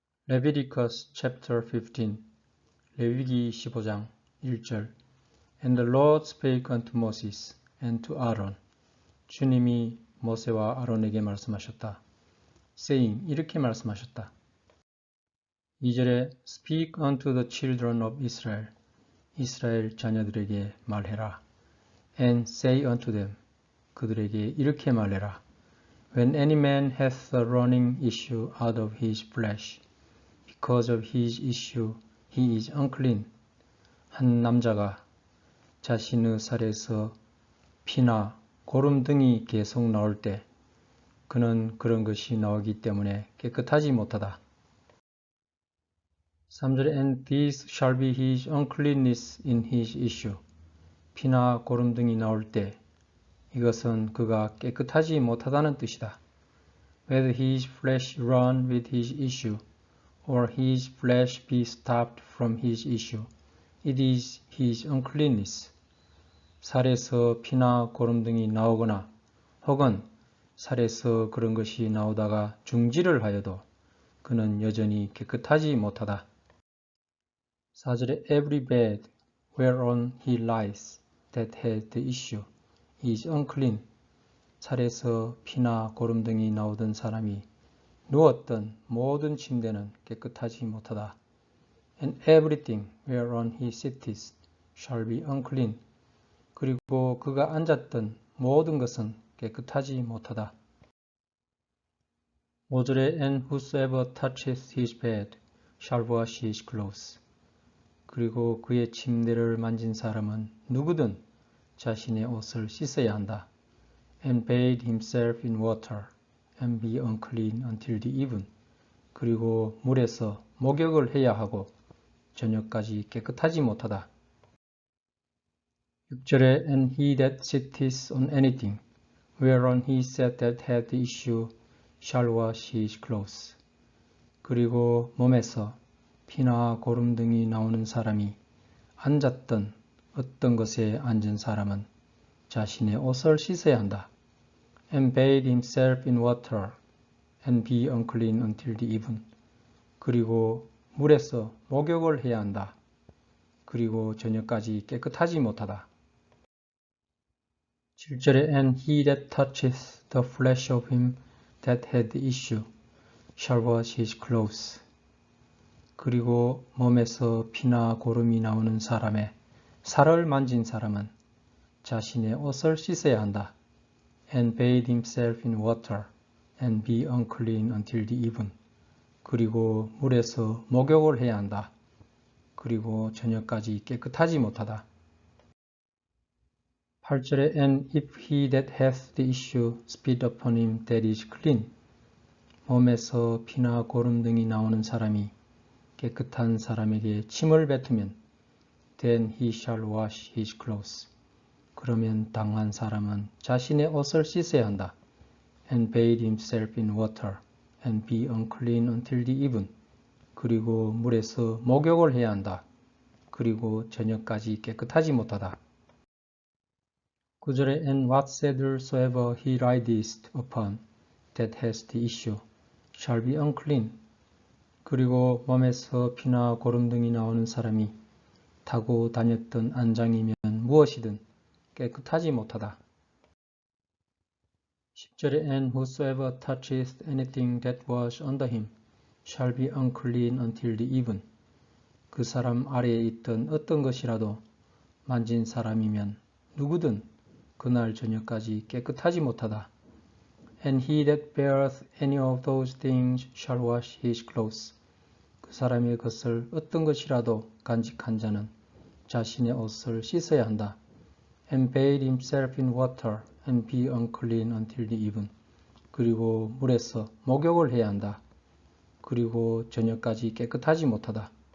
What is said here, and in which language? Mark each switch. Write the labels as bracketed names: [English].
[English] Leviticus chapter 15 [Korean] 레위기 15장 1절 [English] And the Lord spake unto Moses and to Aaron [Korean] 주님이 모세와 아론에게 말씀하셨다. [English] saying [Korean] 이렇게 말씀하셨다. 2절에 [English] Speak unto the children of Israel [Korean] 이스라엘 자녀들에게 말해라. [English] And say unto them [Korean] 그들에게 이렇게 말해라. [English] When any man hath a running issue out of his flesh because of his issue he is unclean. [Korean] 한 남자가 자신의 살에서 피나 고름 등이 계속 나올 때 그는 그런 것이 나오기 때문에 깨끗하지 못하다. 3절에 [English] And this shall be his uncleanness in his issue. [Korean] 피나 고름 등이 나올 때 이것은 그가 깨끗하지 못하다는 뜻이다. [English] Whether his flesh run with his issue or his flesh be stopped from his issue, it is his uncleanness. [Korean] 살에서 피나 고름 등이 나오거나 혹은 살에서 그런 것이 나오다가 중지를 하여도 그는 여전히 깨끗하지 못하다. 4절에 [English] Every bed whereon he lies that has the issue is unclean. [Korean] 살에서 피나 고름 등이 나오던 사람이 누웠던 모든 침대는 깨끗하지 못하다. [English] And everything whereon he sitteth shall be unclean. [Korean] 그리고 그가 앉았던 모든 것은 깨끗하지 못하다. 5절에 [English] And whosoever toucheth his bed shall wash his clothes. [Korean] 그리고 그의 침대를 만진 사람은 누구든 자신의 옷을 씻어야 한다. [English] And bathe himself in water. and be unclean until the even. [Korean] 그리고 물에서 목욕을 해야 하고 저녁까지 깨끗하지 못하다. 6절에 [English] And he that sitteth on anything whereon he sat that had the issue shall wash his clothes. [Korean] 그리고 몸에서 피나 고름 등이 나오는 사람이 앉았던 어떤 것에 앉은 사람은 자신의 옷을 씻어야 한다. [English] And bathe himself in water and be unclean until the even. [Korean] 그리고 물에서 목욕을 해야 한다. 그리고 저녁까지 깨끗하지 못하다. 7절에 [English] And he that toucheth the flesh of him that had the issue shall wash his clothes. [Korean] 그리고 몸에서 피나 고름이 나오는 사람의 살을 만진 사람은 자신의 옷을 씻어야 한다. [English] And bathe himself in water and be unclean until the even. [Korean] 그리고 물에서 목욕을 해야 한다. 그리고 저녁까지 깨끗하지 못하다. 8절에 [English] And if he that hath the issue spit upon him that is clean. [Korean] 몸에서 피나 고름 등이 나오는 사람이 깨끗한 사람에게 침을 뱉으면 [English] then he shall wash his clothes. [Korean] 그러면 당한 사람은 자신의 옷을 씻어야 한다. [English] And bathe himself in water and be unclean until the even. [Korean] 그리고 물에서 목욕을 해야 한다. 그리고 저녁까지 깨끗하지 못하다. 9절에 [English] And what saddle soever he rideth upon that has the issue shall be unclean. [Korean] 그리고 몸에서 피나 고름 등이 나오는 사람이 타고 다녔던 안장이면 무엇이든 깨끗하지 못하다. 10절에 [English] And whosoever toucheth anything that was under him shall be unclean until the even. [Korean] 그 사람 아래에 있던 어떤 것이라도 만진 사람이면 누구든 그날 저녁까지 깨끗하지 못하다. [English] And he that beareth any of those things shall wash his clothes. [Korean] 그 사람의 것을 어떤 것이라도 간직한 자는 자신의 옷을 씻어야 한다. [English] And bathe himself in water and be unclean until the even. [Korean] 그리고 물에서 목욕을 해야 한다. 그리고 저녁까지 깨끗하지 못하다.